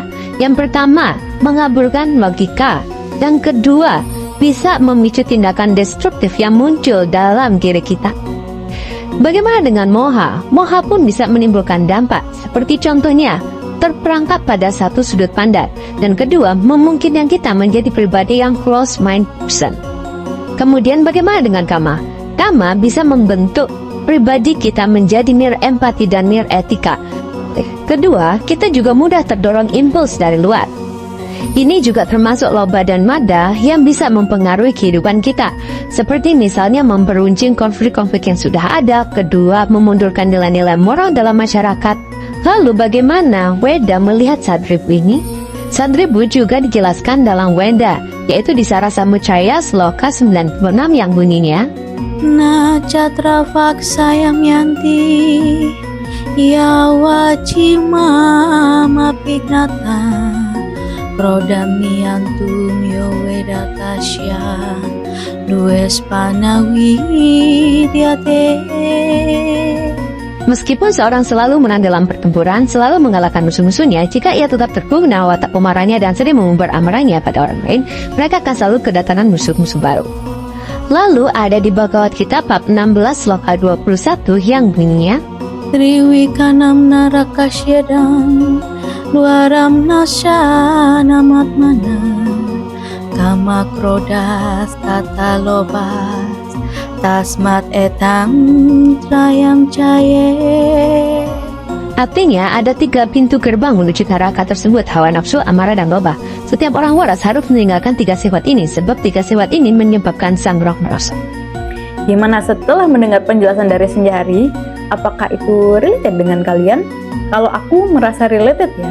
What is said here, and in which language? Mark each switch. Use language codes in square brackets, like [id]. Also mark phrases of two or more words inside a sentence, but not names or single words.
[id] Yang pertama, mengaburkan logika. Dan kedua, bisa memicu tindakan destruktif yang muncul dalam diri kita. Bagaimana dengan moha? Moha pun bisa menimbulkan dampak, seperti contohnya, terperangkap pada satu sudut pandang. Dan kedua, memungkinkan kita menjadi pribadi yang [en] close mind person. [id] Kemudian bagaimana dengan kama? Kama bisa membentuk pribadi kita menjadi nirempati dan niretika. Kedua, kita juga mudah terdorong impuls dari luar. Ini juga termasuk lobha dan mada yang bisa mempengaruhi kehidupan kita. Seperti misalnya memperuncing konflik-konflik yang sudah ada. Kedua, memundurkan nilai-nilai moral dalam masyarakat. Lalu bagaimana Weda melihat sadripu ini? Sadripu juga dijelaskan dalam Weda, yaitu di Sarasamuccaya Sloka 96 yang bunyinya, [sa] Nachatra vaksayam yanti yawacima mapignata prodamiantum yo vedatasya dues panawi diate. [id] Meskipun seorang selalu menang dalam pertempuran, selalu mengalahkan musuh-musuhnya, jika ia tetap terguna watak pemarahnya dan sering mengumbar amarahnya pada orang lain, mereka akan selalu kedatangan musuh-musuh baru. Lalu ada di Bhagavad Gita bab 16 sloka 21 yang bunyinya, [sa] Triwikanam narakasyedam duaram nasya namatmana kama krodas tata lobas tasmat etang trayam caye. [id] artinya ada 3 pintu gerbang menuju neraka tersebut, hawa nafsu, amarah, dan lobha. Setiap orang waras harus meninggalkan 3 sifat ini, sebab 3 sifat ini menyebabkan sang roh merosot. Gimana setelah mendengar penjelasan dari Senja Hari? Apakah itu related dengan kalian? Kalau aku merasa related ya.